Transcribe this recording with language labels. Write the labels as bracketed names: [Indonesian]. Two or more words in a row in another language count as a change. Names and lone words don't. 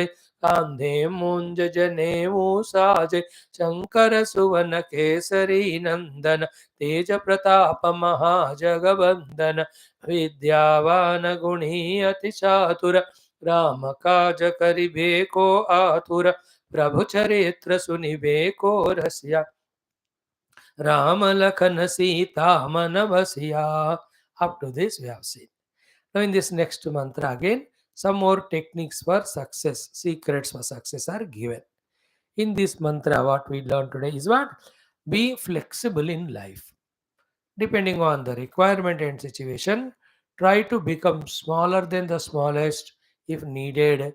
[Awadhi] कांधे मूंज जनेऊ साजय शंकर सुवन केसरी नंदन तेज प्रताप महाजगवंदन विद्यावान गुणी अति चातुर राम काज करिबे को आतुर, प्रभु चरित्र सुनिबे को रसिया, राम लखन सीता मन बसिया. [English] Up to this we have seen. Now in this next mantra again, some more techniques for success, secrets for success are given. In this mantra, what we learned today is what? Be flexible in life. Depending on the requirement and situation, try to become smaller than the smallest if needed.